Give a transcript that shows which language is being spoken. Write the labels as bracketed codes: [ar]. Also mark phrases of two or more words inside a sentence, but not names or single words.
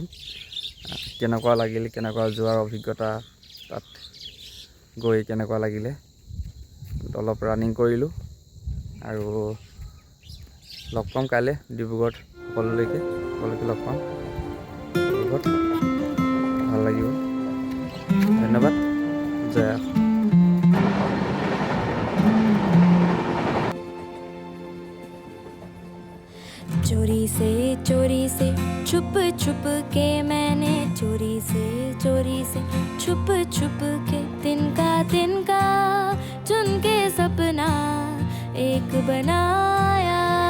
[as] কেনেকুৱা লাগিল, কেনেকুৱা যোৱাৰ অভিজ্ঞতা, তাত গৈ কেনেকুৱা লাগিলে। অলপ ৰানিং কৰিলোঁ আৰু লগ পাম কাইলৈ ডিব্ৰুগড়ত। সকলোকে লগ পাম ডিব্ৰুগড়ত, ভাল লাগিব। ধন্যবাদ। জয় অসম। [hi] चोरी से छुप छुप के मैंने चोरी से छुप छुप के तिनका चुन के सपना एक बनाया।